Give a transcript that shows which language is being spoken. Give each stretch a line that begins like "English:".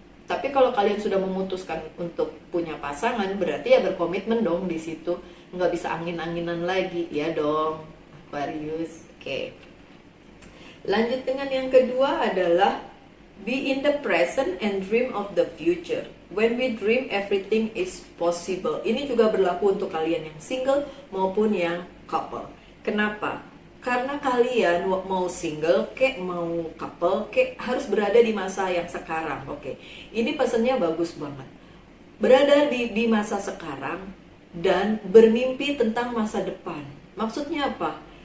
Indonesian: Tapi kalau kalian sudah memutuskan untuk punya pasangan, berarti ya berkomitmen dong di situ. Nggak bisa angin-anginan lagi, ya dong Aquarius. Oke. Lanjut dengan yang kedua adalah
English: be in the present and dream of the future. When we dream, everything is possible.
Indonesian: Ini juga berlaku untuk kalian yang single maupun yang couple. Kenapa? Karena kalian mau single kek, mau couple kek, harus berada di masa yang sekarang. Oke, ini pesannya bagus banget. berada di masa sekarang dan bermimpi tentang masa depan. Maksudnya apa?